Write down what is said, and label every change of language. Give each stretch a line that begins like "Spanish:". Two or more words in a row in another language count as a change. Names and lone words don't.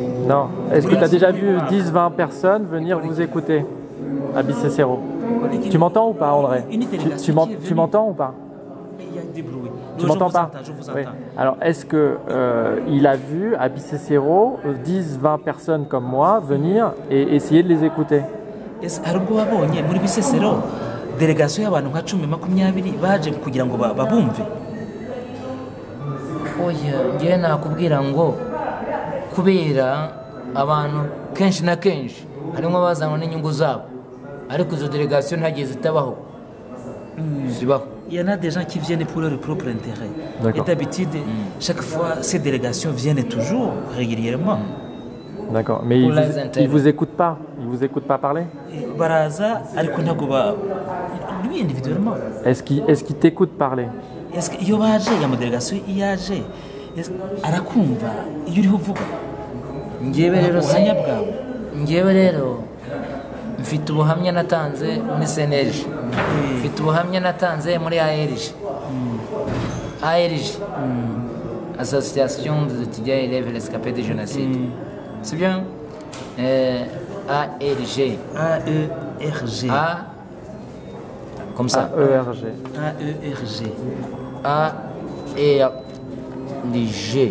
French: Est-ce que tu as déjà vu 10-20 personnes venir vous écouter à Bisesero? Tu m'entends ou pas, André? Une délégation Tu qui est venue. tu m'entends ou pas? Il y a des bruits. Tu Non, m'entends pas? Je vous Oui. entends. Alors, est-ce que il a vu à Bicessero 10-20 personnes comme moi venir et essayer de les écouter?
Kinyarwanda: Hari ubwo wabonye muri Bisesero delegasiyo y'abantu nka 10-20 baje kugira ngo babumve? oya ngewe nakubwira ngo kubera abantu kenshi na kenshi harimo abazanwa n'inyungu zabo ariko izo delegasiyo ntagiye zitabaho zibaho.
French: Il y en a des gens qui viennent pour leur propre intérêt. D'accord. Et d'habitude, chaque fois, ces délégations viennent toujours régulièrement. D'accord. Mais Pour les il intérêts. vous écoute pas? Il vous écoute pas parler?
Kinyarwanda: Et baraza, ariko ntabwo
French: lui individuellement. Est-ce qu'il t'écoute parler?
Kinyarwanda: Est-ce que iyo baje ya delegation yaje arakumva iyo uriho uvuga? Ngewe rero ubuhamya bwawe. ngewe rero mfite ubuhamya natanze muri CNLG, mfite ubuhamya natanze muri ARG.
French: ARG, Association des étudiants et élèves rescapés du génocide. C'est bien? ARG. AERG. A comme ça. AERG. AERG. ARG.